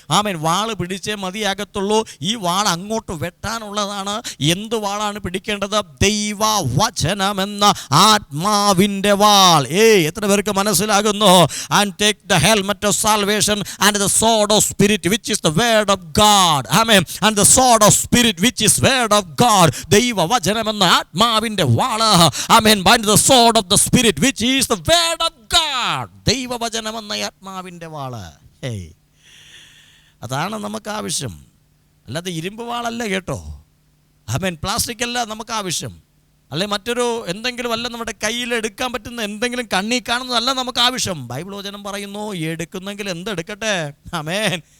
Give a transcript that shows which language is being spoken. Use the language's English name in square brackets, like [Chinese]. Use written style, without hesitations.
[Malayalam] ആമേൻ, വാള് പിടിച്ചേ മതിയാകത്തുള്ളൂ. ഈ വാൾ അങ്ങോട്ട് വെട്ടാനുള്ളതാണ്. എന്ത് വാളാണ് പിടിക്കേണ്ടത്? ദൈവവചനമെന്ന ആത്മാവിൻ്റെ വാൾ. എത്ര പേർക്ക് മനസ്സിലാകുന്നു? [English] And take the helmet of salvation and the sword of spirit which is the word of God. [Malayalam] Amen. [English] And the sword of Spirit which is word of God. [Malayalam] ദൈവവചനമെന്ന ആത്മാവിൻ്റെ വാള്. ആമേൻ. [English] By the sword of the Spirit which is the word of God. [Malayalam] ദൈവവചനമെന്ന ആത്മാവിൻ്റെ വാള്. അതാണ് നമുക്ക് ആവശ്യം. അല്ലാതെ ഇരുമ്പ് വാളല്ല കേട്ടോ. ആമേൻ. Plastic അല്ല നമുക്ക് ആവശ്യം. അല്ലെ മറ്റൊരു എന്തെങ്കിലും അല്ല നമ്മുടെ കയ്യിൽ എടുക്കാൻ പറ്റുന്ന എന്തെങ്കിലും കണ്ണി കാണുന്നതല്ല നമുക്ക് ആവശ്യം. ബൈബിൾ വചനം പറയുന്നു, എടുക്കുന്നെങ്കിൽ എന്തെടുക്കട്ടെ? ആമേൻ.